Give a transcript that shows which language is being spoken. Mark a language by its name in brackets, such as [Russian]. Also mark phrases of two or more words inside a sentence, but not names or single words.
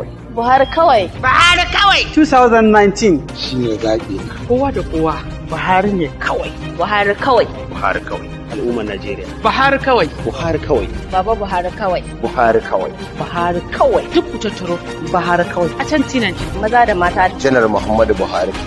[Hausa] Buhari kawai. Buhari kawai. [English] Two thousand nineteen. [Hausa] Shi ne zaɓi na. Kowa da kowa, Buhari ne kawai. Buhari kawai. Buhari kawai. Al'ummar Najeriya. Buhari kawai. Buhari kawai. Baba Buhari kawai. Buhari kawai. Buhari kawai. Duk ku tattaro Buhari kawai. A can Tina ce. Maza da mata. Janar Muhammadu Buhari.